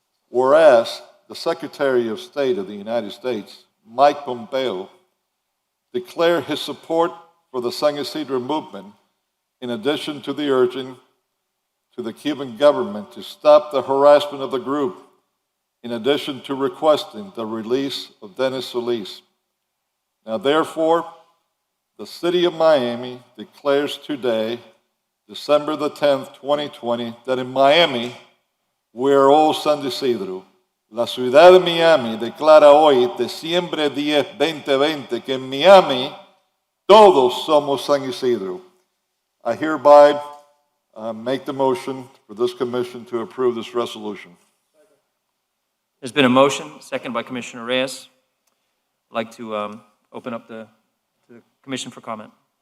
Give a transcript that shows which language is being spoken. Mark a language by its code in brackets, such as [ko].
[en] Whereas the Secretary of State of the United States, Mike Pompeo, declared his support for the San Isidro movement, in addition to the urging to the Cuban government to stop the harassment of the group, in addition to requesting the release of Dennis Solis. Now, therefore, the City of Miami declares today, December the 10th, 2020, that in Miami, we are all San Isidro. [es] La ciudad de Miami declara hoy, Diciembre 10, 2020, que en Miami todos somos San Isidro. [en] I hereby make the motion for this commission to approve this resolution. There's been a motion, second by Commissioner Reyes. I'd like to open up the commission for comment.